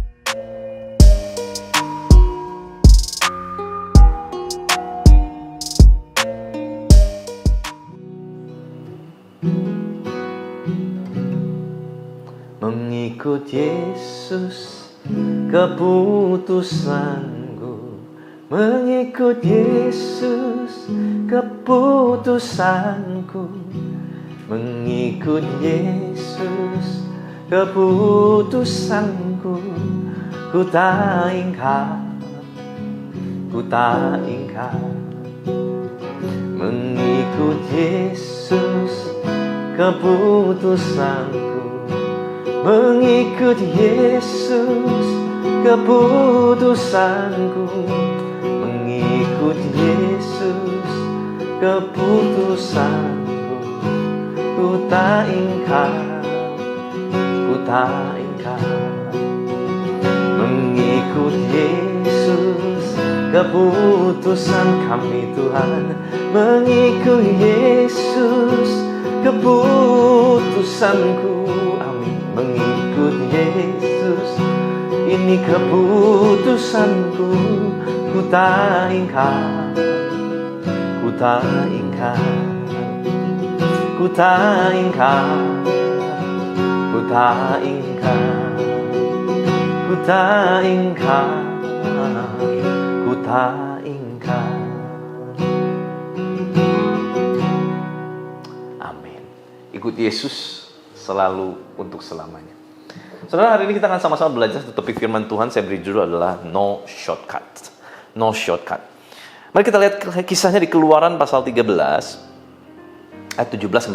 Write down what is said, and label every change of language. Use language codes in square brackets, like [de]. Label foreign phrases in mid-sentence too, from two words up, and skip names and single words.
[id] Mengikut Yesus keputusanku, mengikut Yesus keputusanku, mengikut Yesus keputusanku. Ku tak ingkar, ku tak ingkar. Mengikut Yesus keputusanku, mengikut Yesus keputusanku, mengikut Yesus keputusanku. Ku tak ingkar, ku tak ingkar. Mengikut Yesus keputusan kami Tuhan, mengikut Yesus keputusanku. Mengikut Yesus, ini keputusanku. Ku tak ingkar, ku tak ingkar, ku tak ingkar, ku tak ingkar, ku tak ingkar, ku tak ingkar. Amin. Ikut Yesus selalu untuk selamanya. Saudara, hari ini kita akan sama-sama belajar satu topik firman Tuhan. Saya beri judul adalah [en] No Shortcut. No Shortcut. [id] Mari kita lihat kisahnya di Keluaran pasal 13 ayat 17-18.